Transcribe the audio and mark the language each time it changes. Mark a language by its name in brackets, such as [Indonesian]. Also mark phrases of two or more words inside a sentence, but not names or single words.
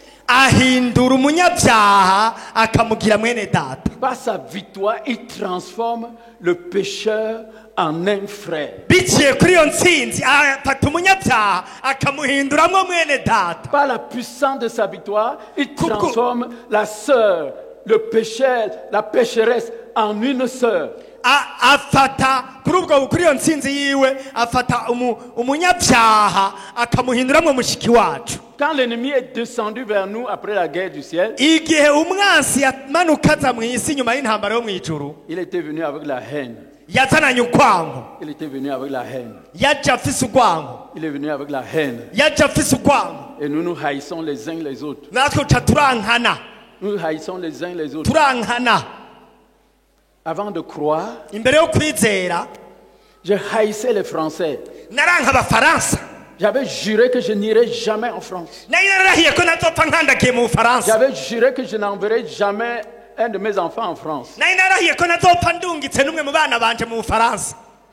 [French] Par sa victoire, il transforme le pécheur en un frère. Par la puissance de sa victoire, il transforme la sœur, le pécheur, la pécheresse en une sœur. [Rundi] afata kuri iyo ntsinzi yiwe afata umunyabyaha akamuhinduramwo mushiki wacu. [French] Quand l'ennemi est descendu vers nous après la guerre du ciel, [Rundi] igihe umwansi yamanuka aza mu isi nyuma y'intambara yo mu ijuru, [French] il était venu avec la haine. [Rundi] yazananye ukwango. [French] Il était venu avec la haine. [Rundi] yaje afise ukwango. [French] Il est venu avec la haine. [Rundi] yaje afise ukwango. [French] Et nous nous haïssons les uns les autres. [Rundi] natwe uca turankana. [French] Nous haïssons les uns les autres. [Rundi] turankana. [French] Avant de croire, [Rundi] imbere yo kwizera, [French] je haïssais les Français. [Rundi] naranka abafaransa. [French] J'avais juré que je n'irais jamais en France. J'avais juré que je n'enverrai jamais un de mes enfants en France.